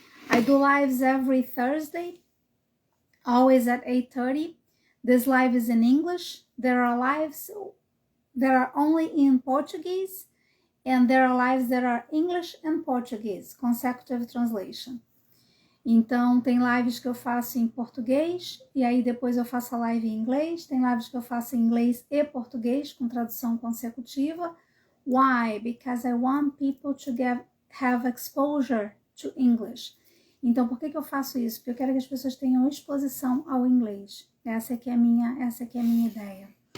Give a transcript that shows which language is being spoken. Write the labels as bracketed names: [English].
[English] I do lives every Thursday, always at 8:30. This live is in English. There are lives that are only in Portuguese. And there are lives that are English and Portuguese, consecutive translation. [Portuguese] Então, tem lives que eu faço em português, e aí depois eu faço a live em inglês. Tem lives que eu faço em inglês e português, com tradução consecutiva. [English] Why? Because I want people to have exposure to English. [Portuguese] Então, por que eu faço isso? Porque eu quero que as pessoas tenham exposição ao inglês. Essa aqui é a minha ideia.